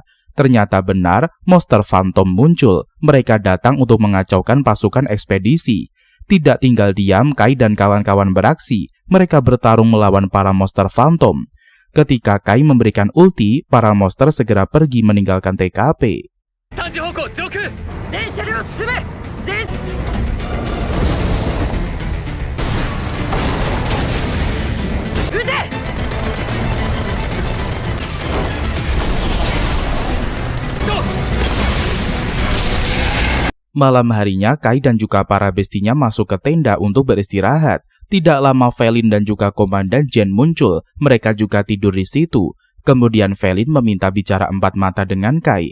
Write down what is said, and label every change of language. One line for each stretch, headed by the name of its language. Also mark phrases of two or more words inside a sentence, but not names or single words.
Indonesian: Ternyata benar, monster Phantom muncul. Mereka datang untuk mengacaukan pasukan ekspedisi. Tidak tinggal diam, Kai dan kawan-kawan beraksi. Mereka bertarung melawan para monster Phantom. Ketika Kai memberikan ulti, para monster segera pergi meninggalkan TKP.
Japanese: 3 時方向上空全車両進め全 撃て
Indonesian: Malam harinya, Kai dan juga para bestinya masuk ke tenda untuk beristirahat. Tidak lama Felin dan juga Komandan Jen muncul. Mereka juga tidur di situ. Kemudian Felin meminta bicara 4 mata dengan Kai.